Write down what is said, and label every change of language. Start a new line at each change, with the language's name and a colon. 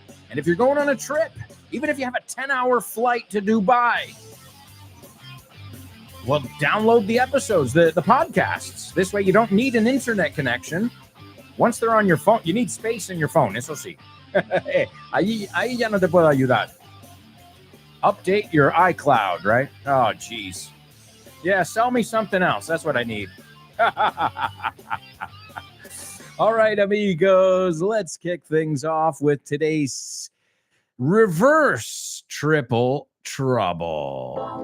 English: And if you're going on a trip, even if you have a 10-hour flight to Dubai, well, download the episodes, the podcasts. This way you don't need an internet connection. Once they're on your phone, you need space in your phone,
Spanish: eso sí. Ahí ya no te puedo ayudar.
English: Update your iCloud, right? Oh, geez. Yeah, sell me something else. That's what I need. All right, amigos, let's kick things off with today's reverse triple trouble.